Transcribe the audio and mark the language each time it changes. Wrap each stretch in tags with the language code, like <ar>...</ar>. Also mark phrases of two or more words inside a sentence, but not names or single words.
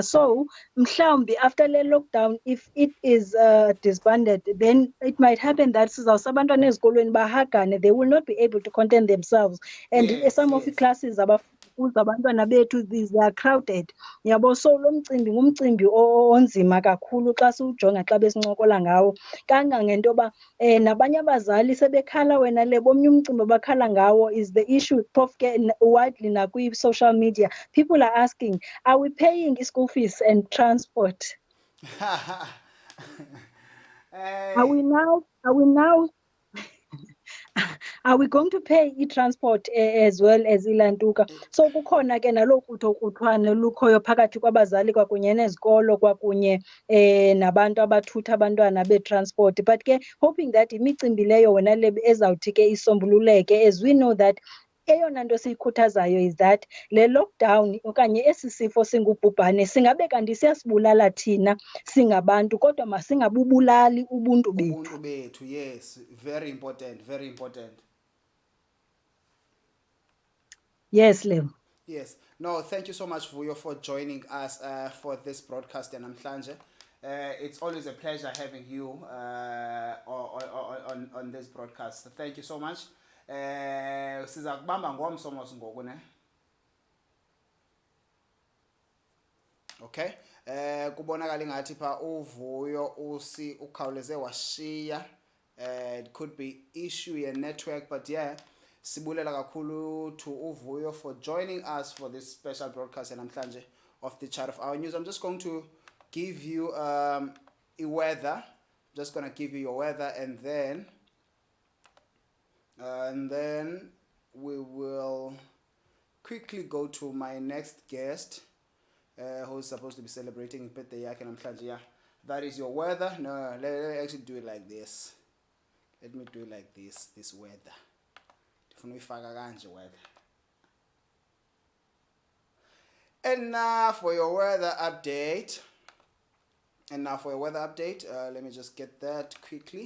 <en>So mhlawumbi after le lockdown if it is disbanded, then it might happen that</en> <xh>sizawusa abantwana ezikolweni bahagane,</xh> <en>they will not be able to contain themselves, and some of the classes</en> <xh>kuza abantwana bethu,</xh> <en>these are crowded.</en> <xh>Yabo, so lo mcimbi ngumcimbi onzima kakhulu xa siwujonga xa besincokola ngawo. Kangangento yoba nabanye abazali sebekhala wena le bomnye umcimbi abakhala ngawo</xh> <en>is the issue</en> <xh>phofu ke widely nakwi-</xh> <en>social media. People are asking, are we paying school fees and transport? Are we now are we going to pay i-transport as well as ilantuka?</en> <xh>So kukhona ke nalo kruthokruthwane lukhoyo phakathi kwabazali kwakunye nezikolo kwakunye nabantu abathutha abantwana betransport. But ke</xh> <en>hoping that</en> <xh>imicimbi leyo wena le ezawuthi ke isombululeke,</xh> <en>as we know that</en> <xh>eyona nto siyikhuthazayo</xh> <en>is that</en> <xh>le lockdown okanye esi sifo singubhubhane singabe kanti siyasibulala thina singabantu, kodwa masingabubulali ubuntu bethu. Ubuntu bethu,</xh> <en>yes, very important, very important. Yes, Lem. Yes. No, thank you so much, Vuyo, for joining us for this broadcast namhlanje. It's always a pleasure having you on this broadcast. Thank you so much.</en> <xh>Siza kubamba ngomso mos ngoku ne.</xh> <en>Okay.</en> <xh>Kubonakala ngathi pha uVuyo ukhawuleze washiya.</xh> <en>It could be issue your network, but yeah,</en> <xh>sibulela kakhulu</xh> <en>to uVuyo for joining us for this special broadcast namhlanje of the Chart of Our News. I'm just going to give you a weather. I'm just going to give you your weather, and then we will quickly go to my next guest, who's supposed to be celebrating his birthday</en> <xh>yakhe namhlanje.</xh> <en>Yeah, that is your weather. No, let me actually do it like this. Let me do it like this weather. Weather. And now for your weather update. Let me just get that quickly.</en>